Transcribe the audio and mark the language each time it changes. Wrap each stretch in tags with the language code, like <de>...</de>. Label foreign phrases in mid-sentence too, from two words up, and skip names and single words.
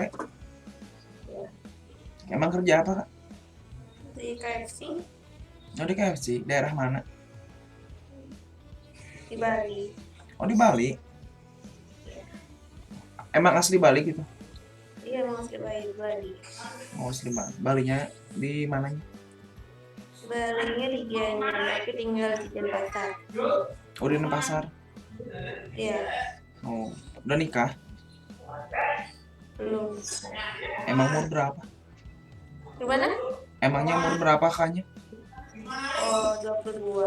<id>ya Emang kerja apa, Kak? di KFC Oh, di KFC. Daerah mana? di Bali Oh, di Bali. ya. Emang asli Bali gitu? Iya emang asli Bali. Oh, asli Bali. Balinya di mananya? Balinya di Gianyar tapi tinggal di Denpasar. Oh, di Denpasar. Iya Oh, udah nikah? belum. Emang umur berapa? Gimana? Emangnya umur berapa kakaknya? Oh 22.</id>